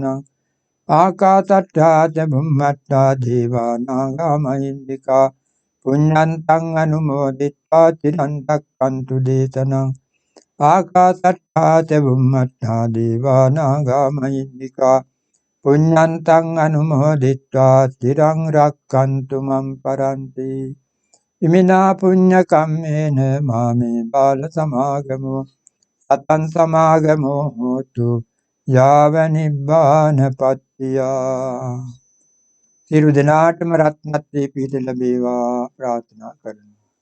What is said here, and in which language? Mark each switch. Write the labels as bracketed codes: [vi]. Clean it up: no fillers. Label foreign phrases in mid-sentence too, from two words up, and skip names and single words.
[pi] ආකාසට්ඨා ච බුම්මට්ඨා දේවානාගා මහිද්దికා පුඤ්ඤන්තං අනුමෝදිත්වා චිරන් රැක්කන්තු දේශනං. ආකාසට්ඨා ච බුම්මට්ඨා දේවානාගා මහිද්దికා පුඤ්ඤන්තං අනුමෝදිත්වා චිරං රක්ඛන්තු මම් පරන්ති. ඉමිනා පුඤ්ඤ කම්මේන මාමේ බාල සමාගමෝ සතං සමාගමෝ හෝතු යාව නිබ්බානපත්තිය. [si] සියලු දෙනාටම රත්නත්‍රේ පිහිට ලැබේවා ප්‍රාර්ථනා කරමි.